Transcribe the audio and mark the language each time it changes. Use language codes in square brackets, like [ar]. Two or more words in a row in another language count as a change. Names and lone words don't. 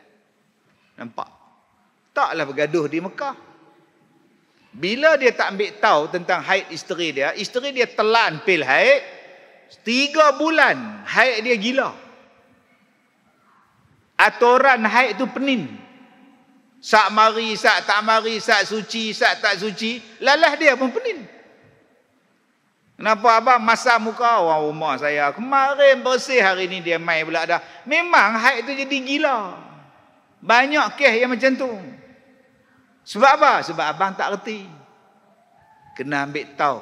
[ms] Nampak? Taklah bergaduh di Mekah. Bila dia tak ambil tahu tentang haid isteri dia telan pil haid, 3 bulan haid dia gila. Aturan haid tu penin. Sak mari, sak tak mari, sak suci, sak tak suci, lalah dia pun penin. Kenapa abang masam muka orang rumah saya? Kemarin bersih, hari ni dia mai pula dah. Memang haid tu jadi gila. Banyak kes yang macam tu. Sebab apa? Sebab abang tak reti. Kena ambil tahu.